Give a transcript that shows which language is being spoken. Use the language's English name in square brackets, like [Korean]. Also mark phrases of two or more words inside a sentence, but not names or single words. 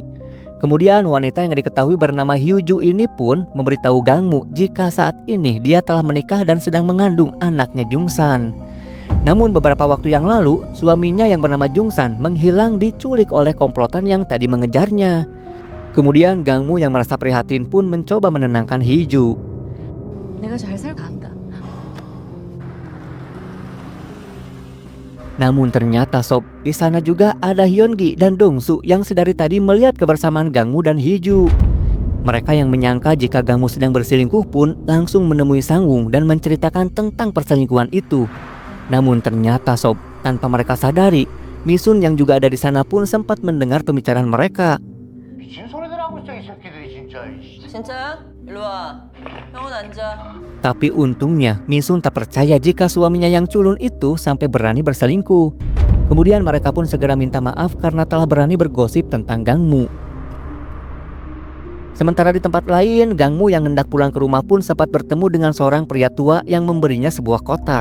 [Indonesian] Kemudian wanita yang diketahui bernama Hyuju ini pun memberitahu Gangmu jika saat ini dia telah menikah dan sedang mengandung anaknya Jungsan. Namun beberapa waktu yang lalu, suaminya yang bernama Jungsan menghilang diculik oleh komplotan yang tadi mengejarnya. Kemudian Gangmu yang merasa prihatin pun mencoba menenangkan Hyuju. [Korean] 내가 잘 살고 간다. [Indonesian] Namun ternyata sob, di sana juga ada Hyun-gi dan Dong-su yang sedari tadi melihat kebersamaan Gangmu dan Hyuju. Mereka yang menyangka jika Gangmu sedang berselingkuh pun langsung menemui Sang-wung dan menceritakan tentang perselingkuhan itu. Namun ternyata sob, tanpa mereka sadari, Misun yang juga ada di sana pun sempat mendengar pembicaraan mereka. [Korean] 미친 소리들 하고 있어 이 새끼들이 진짜. 진짜야? 일로 와. 형은 앉아. [Indonesian] Tapi untungnya Misun tak percaya jika suaminya yang culun itu sampai berani berselingkuh. Kemudian mereka pun segera minta maaf karena telah berani bergosip tentang Gangmu. Sementara di tempat lain, Gangmu yang hendak pulang ke rumah pun sempat bertemu dengan seorang pria tua yang memberinya sebuah kotak.